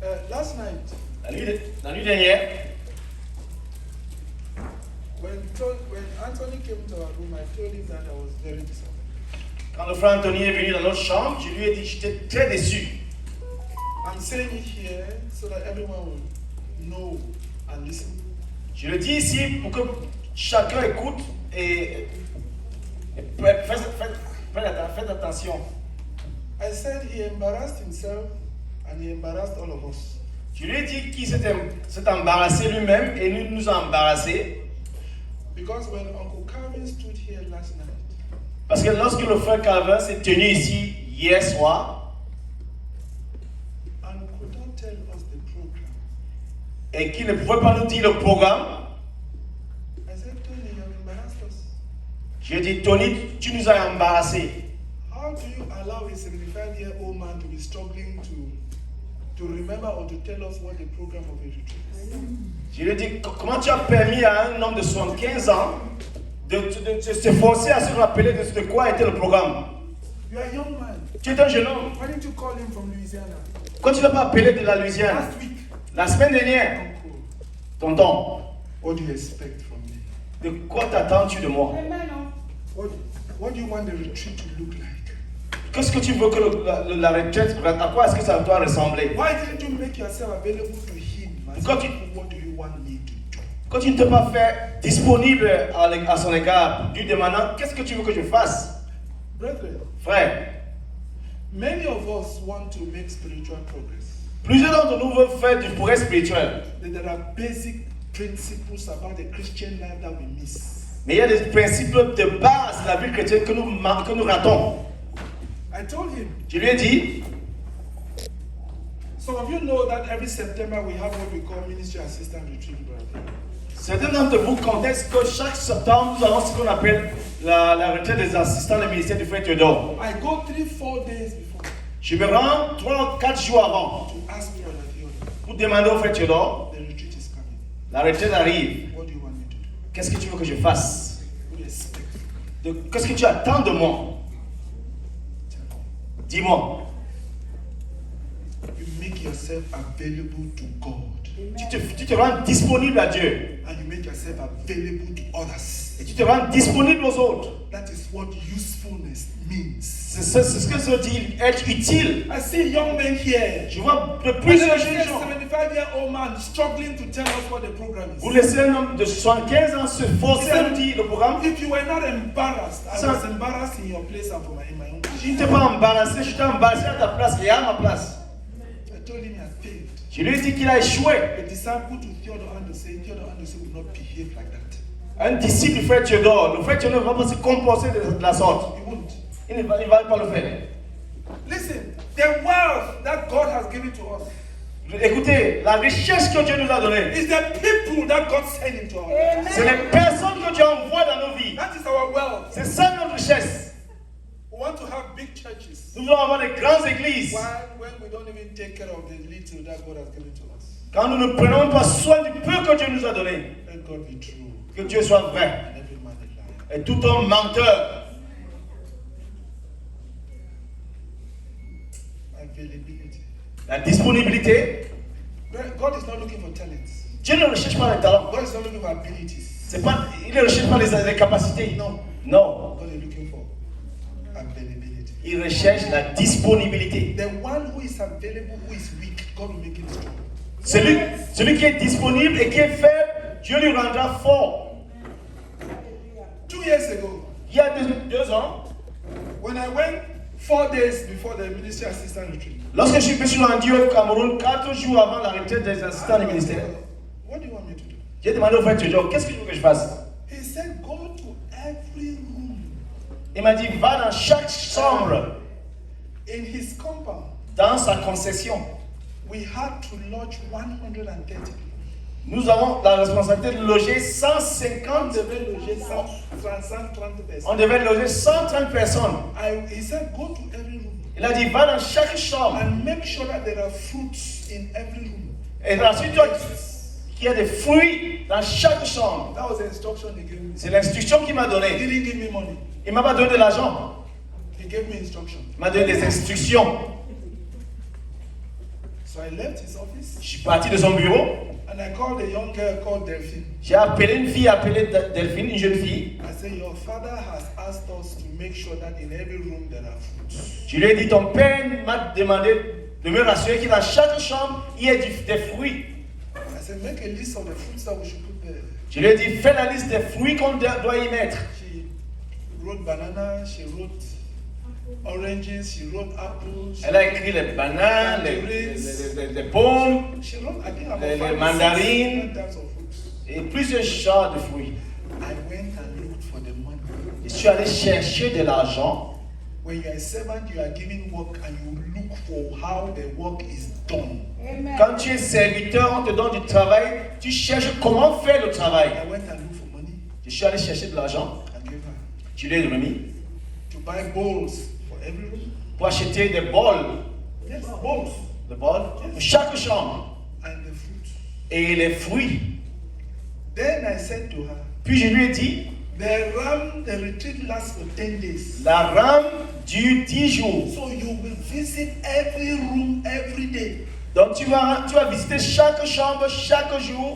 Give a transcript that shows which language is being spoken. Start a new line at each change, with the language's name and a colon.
English: Last night,
French: La nuit dernière,
English: when Anthony came to our room, I told him that I was very disappointed.
French: quand le frère Anthony est venu dans notre chambre, je lui ai dit que j'étais très déçu.
English: I'm saying it here so that everyone will know and listen.
French: Je le dis ici pour que chacun écoute et faites attention.
English: I said he embarrassed himself and he embarrassed all of us.
French: Je lui ai dit qu'il s'est embarrassé lui-même et nous a embarrassés.
English: Because when Uncle Calvin stood here last night,
French: Parce que lorsque le frère Calvin s'est tenu ici hier soir
English: and could not tell us the program,
French: et qu'il ne pouvait pas nous dire le programme,
English: I said, Tony, you have embarrassed us.
French: j'ai dit, Tony, tu nous as embarrassés.
English: How do you allow a 75-year-old man to be struggling to remember or to tell us what the program of a retreat is?
French: Je lui ai dit, comment tu as permis à un homme de 75 ans de s'efforcer à se rappeler de quoi était le programme?
English: You are a young man.
French: Tu es un jeune homme.
English: Why didn't you call him from Louisiana?
French: Pourquoi tu ne l'as pas appelé de la Louisiane?
English: Last week.
French: La semaine dernière,
English: Uncle,
French: tonton,
English: what do you expect from me?
French: de quoi t'attends-tu de moi?
English: Amen. What do you want the retreat to look like?
French: Qu'est-ce que tu veux que la retraite, à quoi est-ce que ça doit ressembler?
English: Why didn't you make yourself available to him? And Got say, it. what do you want me to do?
French: Quand tu ne t'es pas fait disponible à son égard, lui demandant qu'est-ce que tu veux que je fasse?
English: Brethren,
French: Frère,
English: many of us want to make spiritual progress.
French: plusieurs d'entre nous veulent faire du progrès spirituel.
English: But there are basic principles about the Christian life that we miss.
French: Mais il y a des principes de base de la vie chrétienne que nous ratons.
English: I told him,
French: Je lui ai dit,
English: some of you know that every September we have what we call ministry assistant retreat. Brother.
French: Certains d'entre vous connaissent que chaque septembre, nous avons ce qu'on appelle la retraite des assistants du ministère du frère Théodore.
English: I go 3-4 days before
French: Je me rends 3 ou 4 jours avant
English: to ask for the theory.
French: pour demander au frère Théodore,
English: The retreat is coming.
French: la retraite arrive.
English: What do you want me to do?
French: Qu'est-ce que tu veux que je fasse?
English: What do you expect?
French: Qu'est-ce que tu attends de moi?
English: Tell me.
French: Dis-moi.
English: You make yourself available to God.
French: Tu te rends disponible à Dieu.
English: And you make yourself available to others.
French: Et tu te rends disponible aux autres.
English: That is what usefulness means.
French: C'est ce que ça dit, être utile.
English: I see young men here.
French: Je vois de plus de
English: I
French: jeunes
English: see a
French: gens.
English: 75-year-old man struggling to tell us what the program is.
French: Vous laissez un homme de 75 ans se forcer à nous dire le programme.
English: If you were not embarrassed, I Sir. was embarrassed in your place and in my own place.
French: Je ne t'ai pas embarrassé, je t'ai embarrassé à ta place et à ma place.
English: I told him he had failed.
French: Je lui ai dit qu'il a échoué.
English: A disciple to Theodore Anderson will not behave like that.
French: Un disciple du frère Théodore, le frère Théodore ne va pas se comporter de la sorte.
English: He won't.
French: Il ne va pas le faire.
English: Listen, the wealth that God has given to us
French: Écoutez, la richesse que Dieu nous a donnée,
English: is the people that God sent into our lives.
French: c'est les personnes que Dieu envoie dans nos vies.
English: That is our wealth.
French: C'est ça notre richesse.
English: We want to have big churches.
French: Nous voulons avoir de grandes églises.
English: When we don't even take care of the little that God has given to us.
French: Quand nous ne prenons pas soin du peu que Dieu nous a donné.
English: Let God be true
French: Que Dieu soit vrai.
English: and every man a liar.
French: Et tout homme menteur.
English: Availability.
French: La disponibilité.
English: God is not looking for talents.
French: Dieu ne recherche pas les talents.
English: God is not looking for abilities.
French: C'est pas, il ne recherche pas les capacités.
English: No.
French: Non.
English: God is looking for availability.
French: Il recherche la disponibilité.
English: The one who is available, who is weak, God will make him strong.
French: Celui qui est disponible et qui est faible, Dieu lui rendra fort.
English: 2 years ago,
French: Il y a 2 ans,
English: when I went 4 days before the ministry assistant retreat,
French: lorsque je me suis rendu au Cameroun 4 jours avant la retraite des assistants du ministère,
English: what do you want me to do?
French: j'ai demandé au frère Théodore, qu'est-ce que tu veux que je fasse?
English: He said, go to every room
French: Il m'a dit, va dans chaque chambre,
English: in his compound.
French: dans sa concession.
English: We had to lodge 130 people.
French: Nous avons la responsabilité de loger On 150, devait loger 130 personnes. on devait loger 130 personnes.
English: He said, go to every room
French: Il a dit, va dans chaque chambre.
English: and make sure that there are fruits in every room.
French: Et ensuite, qu'il y a des fruits dans chaque chambre.
English: That was the instruction he gave me.
French: C'est l'instruction qu'il m'a
English: He
French: donnée.
English: didn't give me money.
French: Il ne m'a pas donné de l'argent.
English: He gave me instruction.
French: Il m'a donné des instructions.
English: So I left his office
French: Je suis parti de son bureau.
English: and I called a young girl called Delphine.
French: J'ai appelé une fille appelée Delphine, une jeune fille.
English: I said, your father has asked us to make sure that in every room there are fruits.
French: Je lui ai dit, ton père m'a demandé de me rassurer que dans chaque chambre, il y ait des fruits.
English: I said, make a list of the fruits that we should put there.
French: Je lui ai dit, fais la liste des fruits qu'on doit y mettre.
English: She wrote banana, she wrote oranges, she wrote apples.
French: Elle a écrit les bananes, les pommes
English: She wrote, I think, about
French: Les
English: 5 or 6
French: mandarines.
English: different types of fruits.
French: et plusieurs genres de fruits.
English: I went and looked for the money.
French: Je suis allé chercher de l'argent.
English: When you are a servant, you are given work and you look for how the work is done.
French: Quand tu es serviteur, on te donne du travail, tu cherches comment faire le travail.
English: I went and looked for money
French: Je suis allé chercher de l'argent.
English: and gave her
French: Je lui ai remis
English: to buy bowls for every room.
French: pour acheter des bols.
English: Yes, bowls
French: Des bols pour chaque chambre.
English: and the fruit.
French: Et les fruits.
English: Then I said to her,
French: Puis je lui ai dit,
English: the retreat lasts for 10 days.
French: la rame dure 10 jours.
English: So you will visit every room every day
French: Donc tu vas visiter chaque chambre chaque jour